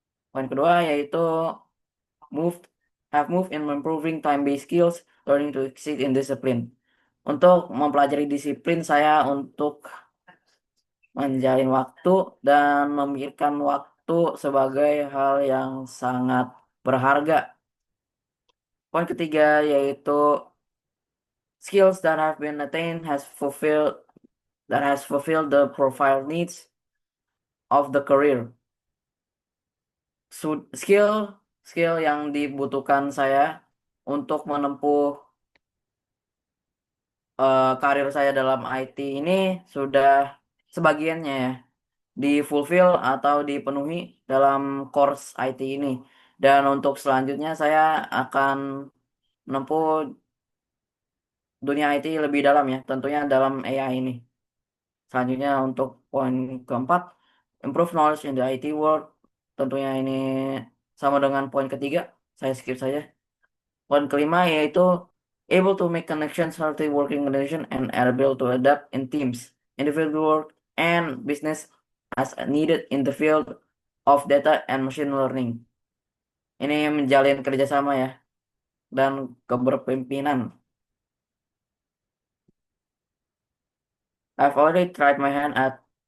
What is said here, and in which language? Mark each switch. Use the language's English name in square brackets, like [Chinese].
[Indonesian] Poin kedua yaitu [English] moved moved in improving time-based skills, learning to exceed in discipline. [Indonesian] Untuk mempelajari disiplin saya untuk menjalin waktu dan memikirkan waktu sebagai hal yang sangat berharga. Poin ketiga yaitu [English] skills that have been attained has fulfilled the profile needs of the career. [Indonesian] Skill skill yang dibutuhkan saya untuk menempuh karir saya dalam IT ini sudah sebagiannya ya di fulfill atau dipenuhi dalam course IT ini. Dan untuk selanjutnya saya akan menempuh dunia IT lebih dalam ya, tentunya dalam AI ini. Selanjutnya untuk poin keempat, [English] improve knowledge in the IT world. [Indonesian] Tentunya ini sama dengan poin ketiga. saya skip saja. Poin kelima yaitu [English] able to make connections, healthy working condition, and able to adapt in teams, individual work, and business as needed in the field of data and machine learning. [Indonesian] Ini menjalin kerjasama ya dan keberpimpinan. [English] I've already tried my hand at.